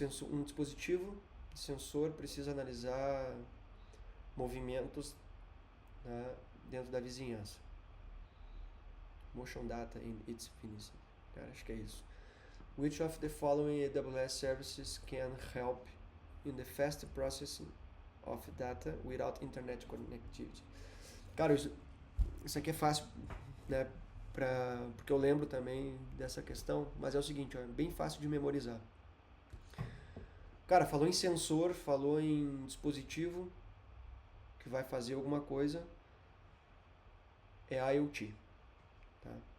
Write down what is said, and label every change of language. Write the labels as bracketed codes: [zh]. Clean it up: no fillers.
[pt] Um dispositivo de sensor precisa analisar movimentos, né, dentro da vizinhança. [en] Motion data in its vicinity. [pt] Cara, acho que é isso. [en] Which of the following AWS services can help in the fast processing of data without internet connectivity? [pt] Cara, isso aqui é fácil, né? Porque eu lembro também dessa questão, mas é o seguinte, ó, é bem fácil de memorizar. Cara, falou em sensor, falou em dispositivo que vai fazer alguma coisa, é IoT. Tá?